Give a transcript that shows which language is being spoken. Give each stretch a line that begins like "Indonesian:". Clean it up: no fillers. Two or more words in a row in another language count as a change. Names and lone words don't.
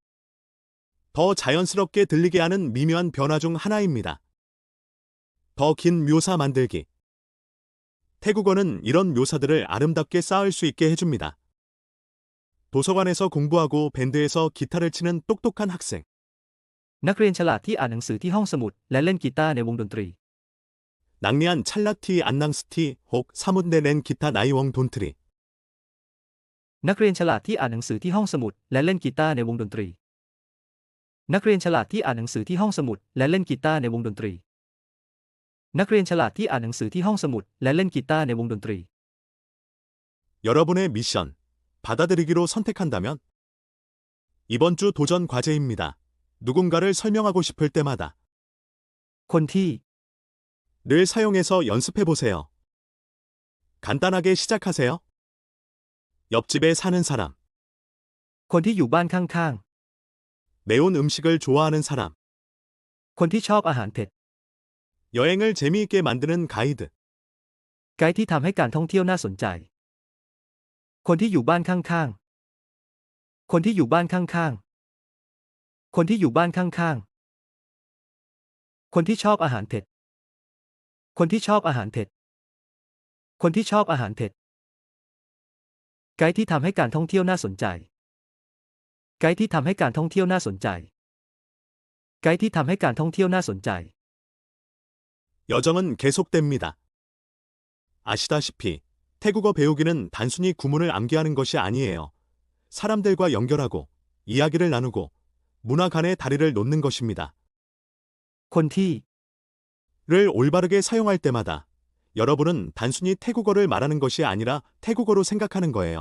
Korean: 더 자연스럽게 들리게 하는 미묘한 변화 중 하나입니다. 더 긴 묘사 만들기. 태국어는 이런 묘사들을 아름답게 쌓을 수 있게 해줍니다. 도서관에서 공부하고 밴드에서 기타를 치는 똑똑한 학생.
Thai: นักเรียนฉลาดที่อ่านหนังสือที่ห้องสมุดและเล่นกีตาร์ในวงดนตรี นักเรียนฉลาดที่อ่านหนังสือที่ห้องสมุดและเล่นกีตาร์ในวงดนตรี. นักเรียนฉลาดที่อ่านหนังสือที่ห้องสมุดและเล่นกีตาร์ในวงดนตรี นักเรียนฉลาดที่อ่านหนังสือที่ห้องสมุดและเล่นกีตาร์ในวงดนตรี นักเรียนฉลาดที่อ่านหนังสือที่ห้องสมุดและเล่นกีตาร์ในวงดนตรี
Korean: 여러분의 미션. 받아들이기로 선택한다면? 이번 주 도전 과제입니다. 누군가를 설명하고 싶을 때마다
Thai: คนที่
Korean: 를 사용해서 연습해보세요. 간단하게 시작하세요. 옆집에 사는 사람.
Thai: คนที่อยู่บ้านข้าง
Korean: 매운 음식을 좋아하는 사람.
Thai: ๆ คนที่ชอบอาหารเผ็ด
Korean: 여행을 재미있게 만드는 가이드.
Thai: ไกด์ที่ทำให้การท่องเที่ยวน่าสนใจ คนที่อยู่บ้านข้างๆ คนที่อยู่บ้านข้างๆ คนที่อยู่บ้านข้างๆ คนที่ชอบอาหารเผ็ด คนที่ชอบอาหารเผ็ด คนที่ชอบอาหารเผ็ด ไกด์ที่ทำให้การท่องเที่ยวน่าสนใจ ไกด์ที่ทำให้การท่องเที่ยวน่าสนใจ ไกด์ที่ทำให้การท่องเที่ยวน่าสนใจ
Korean: 여정은 계속됩니다. 아시다시피 태국어 배우기는 단순히 구문을 암기하는 것이 아니에요. 사람들과 연결하고 이야기를 나누고 문화 간의 다리를 놓는 것입니다.
Thai: คนที่
Korean: 를 올바르게 사용할 때마다 여러분은 단순히 태국어를 말하는 것이 아니라 태국어로 생각하는 거예요.